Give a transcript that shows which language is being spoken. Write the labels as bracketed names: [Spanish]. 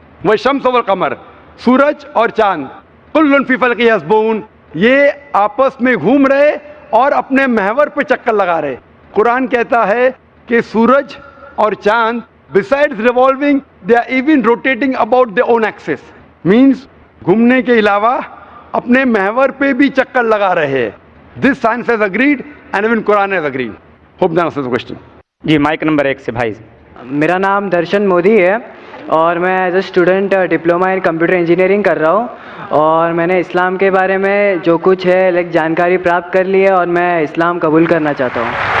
[Arabic] وَالشَّمْسَ وَالْقَمَرَ, [Urdu] سورج اور چاند, [Arabic] كُلٌّ فِي فَلْكٍ يَسْبَحُونَ, [Urdu] یہ آپس میں گھوم رہے اور اپنے محور پہ چکر لگا رہے. قرآن کہتا ہے کہ سورج اور چاند [English] besides revolving they are even rotating about their own axis, [Urdu] means گھومنے کے علاوہ اپنے محور پہ بھی چکر لگا رہے ہیں. [English] This science has agreed and even Quran has agreed. Hope that answers the question. [Urdu] جی mic number 1 سے بھائی. میرا نام درشن مودی ہے اور میں [English] as a student [Urdu] diploma in computer engineering کر رہا ہوں, اور میں نے اسلام کے بارے میں جو کچھ ہے جانکاری پراپت کر لی ہے اور میں اسلام قبول کرنا چاہتا ہوں.